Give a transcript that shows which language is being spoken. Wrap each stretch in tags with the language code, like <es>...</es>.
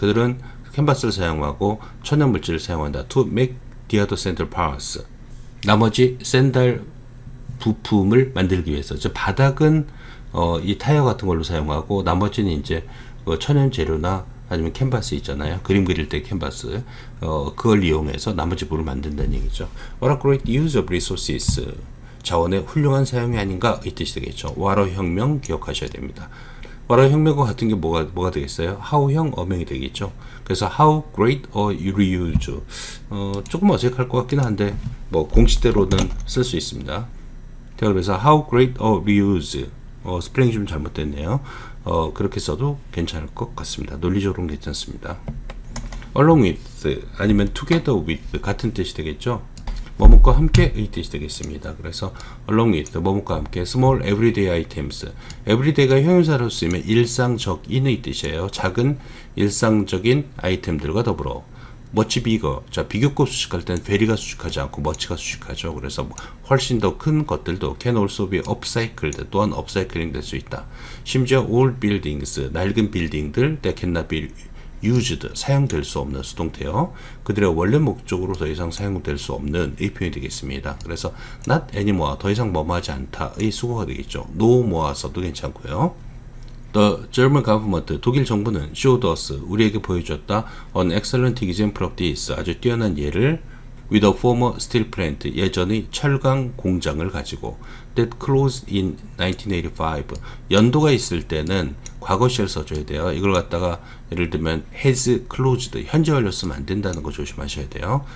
<ko>그들은 캔버스를 사용하고 천연 물질을 사용한다.</ko> <en>To make the other sandal parts.</en> <ko>나머지 샌들 부품을 만들기 위해서. 저 바닥은 이 타이어 같은 걸로 사용하고 나머지는 이제 천연 재료나 아니면 캔버스 있잖아요. 그림 그릴 때 캔버스. 그걸 이용해서 나머지 부분을 만든다는 얘기죠.</ko> <en>What a great use of resources.</en> <ko>자원의 훌륭한 사용이 아닌가 이 뜻이 되겠죠. 와러 혁명 기억하셔야 됩니다. 와러 혁명과 같은 게 뭐가 되겠어요? how형 어명이 되겠죠.</ko> <en>그래서 how great a reuse.</en> <ko>조금 어색할 것 같긴 한데 뭐 공식대로는 쓸 수 있습니다.</ko> <en>자, 그래서 how great a reuse.</en> <ko>스펠링이 좀 잘못됐네요. 그렇게 써도 괜찮을 것 같습니다. 논리적으로는 괜찮습니다. along with 아니면 together with 같은 뜻이 되겠죠. 뭐뭐과 함께 의 뜻이 되겠습니다.</ko> <en>그래서 along with 뭐뭐과 함께 small everyday items.</en> <ko>everyday가 형용사로 쓰이면 일상적인의 뜻이에요. 작은 일상적인 아이템들과 더불어</ko> <en>much bigger.</en> <ko>자, 비교급 수식할 때는 very가 수식하지 않고 much가 수식하죠. 그래서 훨씬 더 큰 것들도</ko> <en>can also be upcycled.</en> <ko>또한 upcycling 될 수 있다. 심지어 old buildings, 낡은 빌딩들</ko> <en>that cannot be used,</en> <ko>사용될 수 없는 수동태요. 그들의 원래 목적으로 더 이상 사용될 수 없는 이 표현이 되겠습니다. 그래서 not anymore, 더 이상 뭐뭐하지 않다의 수거가 되겠죠. no more 써도 괜찮고요.</ko> <en>The German government,</en> <ko>독일 정부는 showed us, 우리에게 보여줬다.</ko> <en>An excellent example of this,</en> <ko>아주 뛰어난 예를</ko> <en>with a former steel plant, 예전의 철강 공장을 가지고 that closed in 1985, 연도가 있을 때는 과거 시를 써줘야 돼요.</en> <ko>이걸 갖다가 예를 들면 has closed, 현재 완료 쓰면 안 된다는 거 조심하셔야 돼요.</ko>